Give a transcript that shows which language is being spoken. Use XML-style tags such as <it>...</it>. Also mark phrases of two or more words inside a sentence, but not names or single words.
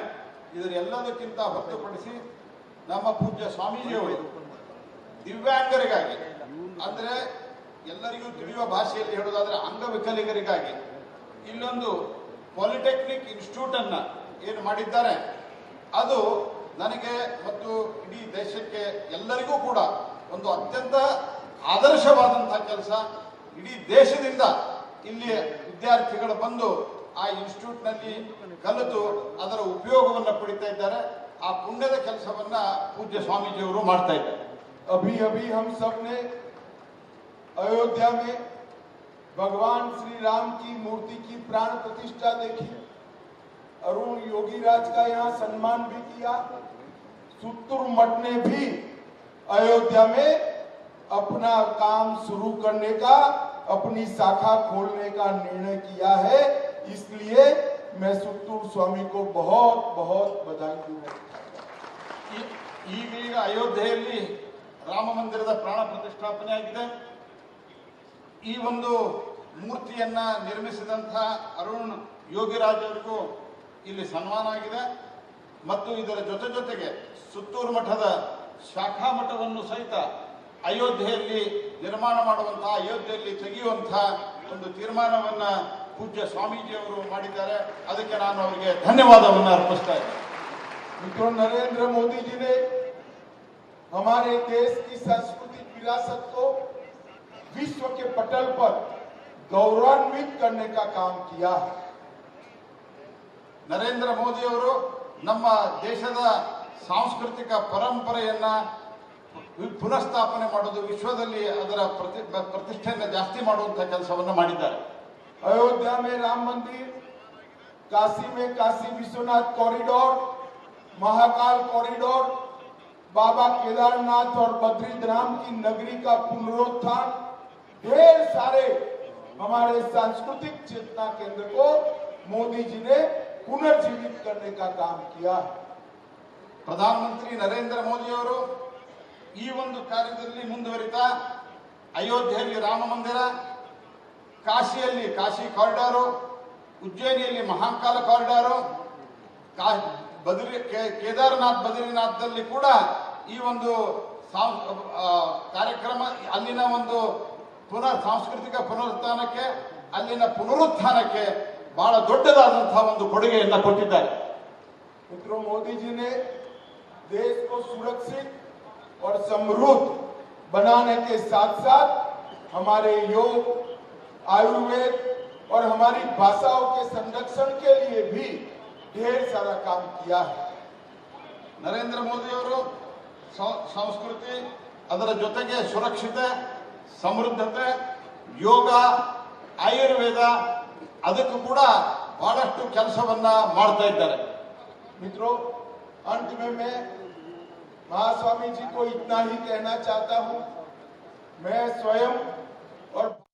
<kn>ಇದರ ಎಲ್ಲದಕ್ಕಿಂತ ಹೊರತುಪಡಿಸಿ ನಮ್ಮ ಪೂಜ್ಯ ಸ್ವಾಮೀಜಿಯವರು ದಿವ್ಯಾಂಗರಿಗಾಗಿ, ಅಂದ್ರೆ ಎಲ್ಲರಿಗೂ ತಿಳಿಯುವ ಭಾಷೆಯಲ್ಲಿ ಹೇಳೋದಾದ್ರೆ ಅಂಗವಿಕಲಿಗರಿಗಾಗಿ ಇಲ್ಲೊಂದು</kn> <en>polytechnic institute</en> <kn>ಅನ್ನ ಏನು ಮಾಡಿದ್ದಾರೆ, ಅದು ನನಗೆ ಮತ್ತು ಇಡೀ ದೇಶಕ್ಕೆ ಎಲ್ಲರಿಗೂ ಕೂಡ ಒಂದು ಅತ್ಯಂತ ಆದರ್ಶವಾದಂತಹ ಕೆಲಸ. ಇಡೀ ದೇಶದಿಂದ ಇಲ್ಲಿ ವಿದ್ಯಾರ್ಥಿಗಳು ಬಂದು ಆ ಇನ್ಸ್ಟಿಟ್ಯೂಟ್ ನಲ್ಲಿ ಕಲಿತು ಅದರ ಉಪಯೋಗವನ್ನು ಪಡಿತಾ ಇದ್ದಾರೆ. ಆ ಪುಣ್ಯದ ಕೆಲಸವನ್ನ ಪೂಜ್ಯ ಸ್ವಾಮೀಜಿಯವರು ಮಾಡ್ತಾ ಇದ್ದಾರೆ.</kn> <hi>अभी अभी हम सब ने अयोध्या में भगवान श्री राम की मूर्ति की प्राण प्रतिष्ठा देखी. अरुण योगी राज का यहाँ सम्मान भी किया. सुत्तूर मठ ने भी अयोध्या में अपना काम शुरू करने का, अपनी शाखा खोलने का निर्णय किया है. इसलिए मैं सुत्तूर स्वामी को बहुत बहुत बधाई दूंगा.</hi> <kn>ಈಗ ಅಯೋಧ್ಯೆಯಲ್ಲಿ ರಾಮ ಮಂದಿರದ ಪ್ರಾಣ ಪ್ರತಿಷ್ಠಾಪನೆ ಆಗಿದೆ. ಈ ಒಂದು ಮೂರ್ತಿಯನ್ನ ನಿರ್ಮಿಸಿದಂತಹ ಅರುಣ್ ಯೋಗಿರಾಜ್ ಅವರಿಗೂ ಇಲ್ಲಿ ಸನ್ಮಾನ ಆಗಿದೆ. ಮತ್ತು ಇದರ ಜೊತೆಗೆ ಸುತ್ತೂರು ಮಠದ ಶಾಖಾ ಮಠವನ್ನು ಸಹಿತ ಅಯೋಧ್ಯೆಯಲ್ಲಿ ನಿರ್ಮಾಣ ಮಾಡುವಂತಹ, ಅಯೋಧ್ಯೆಯಲ್ಲಿ ತೆಗೆಯುವಂತಹ ಒಂದು ತೀರ್ಮಾನವನ್ನ ಪೂಜ್ಯ ಸ್ವಾಮೀಜಿಯವರು ಮಾಡಿದ್ದಾರೆ. ಅದಕ್ಕೆ ನಾನು ಅವರಿಗೆ ಧನ್ಯವಾದವನ್ನು ಅರ್ಪಿಸ್ತಾ ಇದ್ದೇನೆ.</kn> <hi>मित्रों, नरेंद्र मोदी जी ने हमारे देश की सांस्कृतिक विरासत को विश्व के पटल पर गौरवान्वित करने का काम किया है.</hi> <kn>ನರೇಂದ್ರ ಮೋದಿ ಅವರು ನಮ್ಮ ದೇಶದ ಸಾಂಸ್ಕೃತಿಕ ಪರಂಪರೆಯನ್ನ ಪುನಃಸ್ಥಾಪನೆ ಮಾಡೋದು, ವಿಶ್ವದಲ್ಲಿ ಅದರ ಪ್ರತಿಷ್ಠೆಯನ್ನು ಜಾಸ್ತಿ ಮಾಡುವಂತಹ ಕೆಲಸವನ್ನು ಮಾಡಿದ್ದಾರೆ.</kn> <hi>अयोध्या में राम मंदिर, काशी में काशी</hi> <en>Vishwanath corridor, Mahakal corridor,</en> <hi>बाबा केदारनाथ और बद्रीधाम की नगरी का पुनरुत्थान, ढेर सारे हमारे सांस्कृतिक चेतना केंद्र को मोदी जी ने पुनर्जीवित करने का काम किया.</hi> <kn>ಪ್ರಧಾನಮಂತ್ರಿ ನರೇಂದ್ರ ಮೋದಿ ಅವರು ಈ ಒಂದು ಕಾರ್ಯದಲ್ಲಿ ಮುಂದುವರಿತಾ ಅಯೋಧ್ಯೆಯಲ್ಲಿ ರಾಮ ಮಂದಿರ, ಕಾಶಿಯಲ್ಲಿ ಕಾಶಿ ಕಾರಿಡಾರು, ಉಜ್ಜಯಿನಿಯಲ್ಲಿ ಮಹಾಕಾಲ ಕಾರಿಡಾರು, ಕೇದಾರನಾಥ್ ಬದ್ರಿನಾಥ್ದಲ್ಲಿ ಕೂಡ ಈ ಒಂದು ಕಾರ್ಯಕ್ರಮ, ಅಲ್ಲಿನ ಒಂದು ಸಾಂಸ್ಕೃತಿಕ ಪುನರುತ್ಥಾನಕ್ಕೆ, ಅಲ್ಲಿನ ಪುನರುತ್ಥಾನಕ್ಕೆ ಬಹಳ ದೊಡ್ಡದಾದಂತಹ ಒಂದು ಕೊಡುಗೆಯನ್ನು ಕೊಟ್ಟಿದ್ದಾರೆ.</kn> <hi>मित्रों, मोदी जी ने देश को सुरक्षित और समृद्ध बनाने के साथ साथ हमारे योग, आयुर्वेद और हमारी भाषाओं के संरक्षण के लिए भी ढेर सारा काम किया है.</hi> <kn>ನರೇಂದ್ರ ಮೋದಿ ಅವರು ಸಂಸ್ಕೃತಿ, ಅದರ ಜೊತೆಗೆ ಸುರಕ್ಷತೆ, ಸಮೃದ್ಧತೆ, ಯೋಗ, ಆಯುರ್ವೇದ, ಅದಕ್ಕೂ ಕೂಡ ಬಹಳಷ್ಟು ಕೆಲಸವನ್ನ ಮಾಡ್ತಾ ಇದ್ದಾರೆ.</kn> <hi>मित्रों, अंत में मैं महास्वामी जी को इतना ही कहना चाहता हूं. मैं स्वयं और</hi>